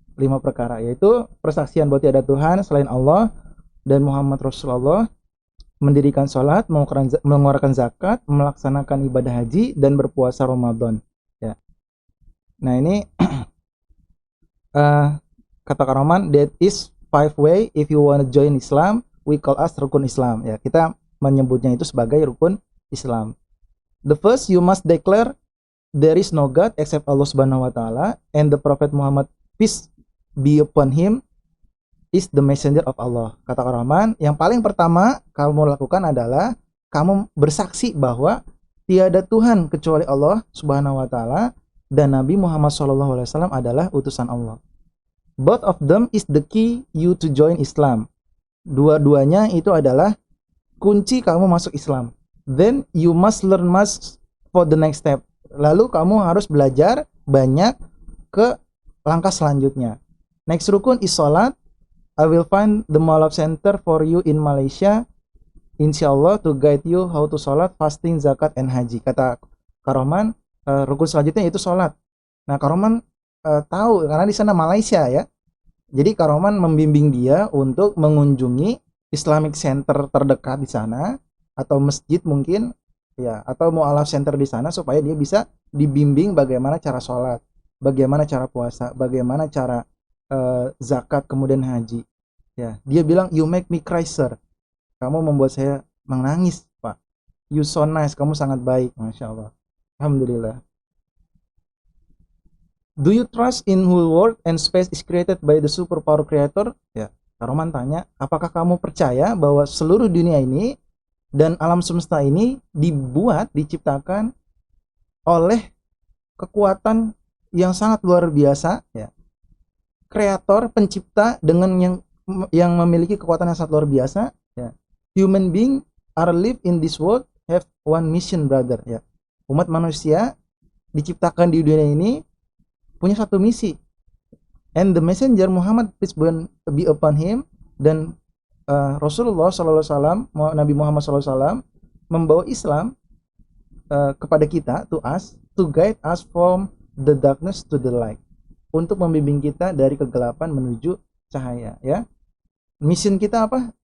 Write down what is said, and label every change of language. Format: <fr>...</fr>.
<id>5 perkara yaitu persaksian bahwa tiada Tuhan selain Allah dan Muhammad Rasulullah, mendirikan sholat, mengeluarkan zakat, melaksanakan ibadah haji, dan berpuasa Ramadan ya. Nah, ini kata Karoman,</id> <en>that is 5 way if you want to join Islam, we call us rukun Islam ya.</en> <id>Kita menyebutnya itu sebagai rukun Islam.</id> <en>The first, you must declare there is no God except Allah Subhanahu wa taala, and the Prophet Muhammad, peace be upon him, is the messenger of Allah.</en> <id>Kata Karoman, yang paling pertama kamu lakukan adalah kamu bersaksi bahwa tiada Tuhan kecuali Allah Subhanahu wa taala dan Nabi Muhammad SAW adalah utusan Allah.</id> <en>Both of them is the key you to join Islam.</en> <id>Dua-duanya itu adalah kunci kamu masuk Islam.</id> <en>Then you must learn much for the next step.</en> <id>Lalu kamu harus belajar banyak ke langkah selanjutnya.</id> <en>Next rukun is salat. I will find the Malaf Center for you in Malaysia, insyaAllah, to guide you how to sholat, fasting, zakat, and haji.</en> <id>Kata Karoman, rukun selanjutnya yaitu sholat. Nah, Karoman tahu karena di sana Malaysia ya. Jadi Karoman membimbing dia untuk mengunjungi Islamic Center terdekat di sana, atau masjid mungkin ya, atau Mu'alaf Center di sana, supaya dia bisa dibimbing bagaimana cara sholat, bagaimana cara puasa, bagaimana cara zakat, kemudian haji ya. Dia bilang,</id> <en>you make me cry sir,</en> <id>kamu membuat saya menangis pak,</id> <en>you so nice,</en> <id>kamu sangat baik, masya Allah, alhamdulillah.</id> <en>Do you trust in whole world and space is created by the superpower creator?</en> <id>Ya, Karoman tanya, apakah kamu percaya bahwa seluruh dunia ini dan alam semesta ini diciptakan oleh kekuatan yang sangat luar biasa ya, kreator, pencipta dengan yang memiliki kekuatan yang sangat luar biasa ya.</id> <en>Human being are live in this world have one mission brother ya.</en> <id>Umat manusia diciptakan di dunia ini punya satu misi.</id> <en>And the messenger Muhammad, peace be upon him,</en> <id>dan Rasulullah SAW, Nabi Muhammad SAW membawa Islam kepada kita, to us,</id> <en>to guide us from the darkness to the light,</en> <id>untuk membimbing kita dari kegelapan menuju cahaya ya. Mission kita apa?</id>